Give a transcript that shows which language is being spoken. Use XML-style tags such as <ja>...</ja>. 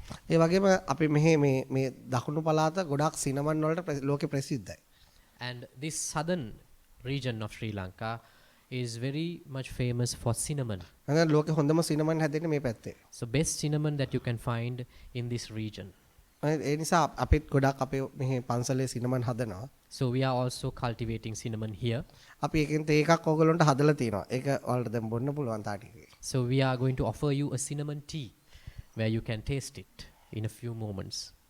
<si>ඒ වගේම අපි මේ දකුණු පළාත ගොඩක් සිනමන් වලට ලෝකෙ ප්‍රසිද්ධයි.</si> <en>And this southern region of Sri Lanka is very much famous for cinnamon.</en> <si>නැත්නම් ලෝකෙ හොඳම සිනමන් හැදෙන්නේ මේ පැත්තේ.</si> <en>So best cinnamon that you can find in this region.</en> <si>ඒ නිසා අපිත් ගොඩක් අපේ මෙහි පන්සලේ සිනමන් හදනවා.</si> <en>So we are also cultivating cinnamon here.</en> <si>අපි එකෙන් තේ එකක් ඕගොල්ලන්ට හදලා තියෙනවා. ඒක ඔයාලට දැන් බොන්න පුළුවන් තාටිකේ.</si> <en>So we are going to offer you a cinnamon tea where you can taste it in a few moments.</en>